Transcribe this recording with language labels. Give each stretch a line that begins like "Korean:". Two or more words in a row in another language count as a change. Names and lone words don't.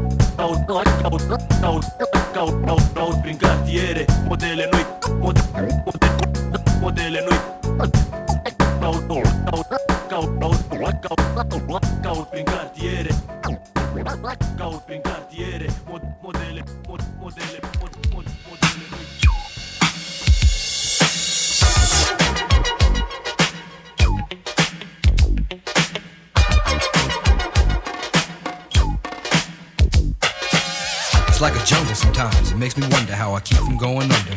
Romanian: Caut prin cartiere modele noi. Modele noi. Caut prin cartiere. Caut prin cartiere modele noi.
English: It's like a jungle sometimes, it makes me wonder how I keep from going under.